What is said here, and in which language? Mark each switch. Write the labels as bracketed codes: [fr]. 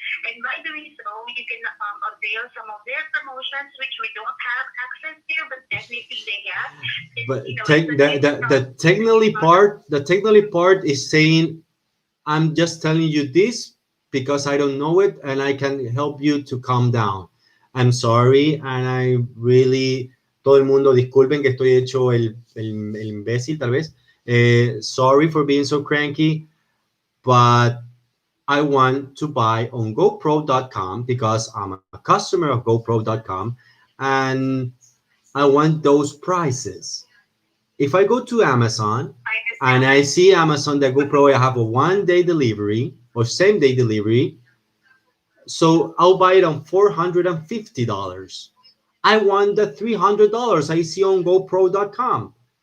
[en] And by doing so, you can avail some of their promotions, which we don't have access to, but definitely they have. But the technically part is saying, I'm just telling you this because I don't know it and I can help you to calm down. I'm sorry, and I really, [es] todo el mundo, disculpen que estoy hecho el imbécil tal vez. [en] Sorry for being so cranky, but I want to buy on GoPro.com because I'm a customer of GoPro.com and I want those prices. If I go to Amazon and I see Amazon that GoPro I have a 1-day delivery or same-day delivery, so I'll buy it on $450. I want the $300 I see on GoPro.com.